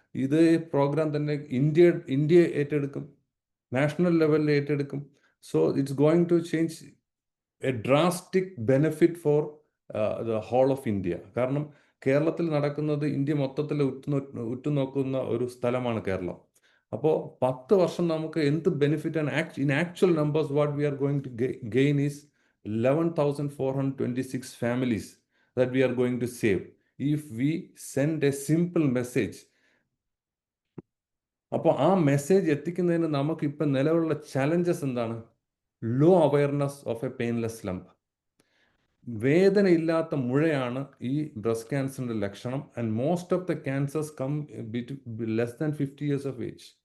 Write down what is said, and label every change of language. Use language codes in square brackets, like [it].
[ml] ഇത് പ്രോഗ്രാം തന്നെ ഇന്ത്യ ഏറ്റെടുക്കും, നാഷണൽ ലെവലിൽ ഏറ്റെടുക്കും. [en] So it's going to change a drastic benefit for the whole of India. [ml] കാരണം കേരളത്തിൽ നടക്കുന്നത് ഇന്ത്യ മൊത്തത്തിൽ ഉറ്റുനോക്കുന്ന ഒരു സ്ഥലമാണ് കേരളം. അപ്പോൾ 10 വർഷം നമുക്ക് എന്ത് ബെനിഫിറ്റ് ആണ്? [en] In actual numbers what we are going to gain is 11,426 families that we are going to save if we send a simple message. [ml] അപ്പോൾ ആ മെസ്സേജ് എത്തിക്കുന്നതിന് നമുക്ക് ഇപ്പം നിലവിലുള്ള ചലഞ്ചസ് എന്താണ്? [en] Low awareness of a painless lump. [ml] വേദനയില്ലാത്ത മുഴയാണ് ഈ breast ക്യാൻസറിൻ്റെ ലക്ഷണം. [en] And most of the cancers come less than 50 years of age.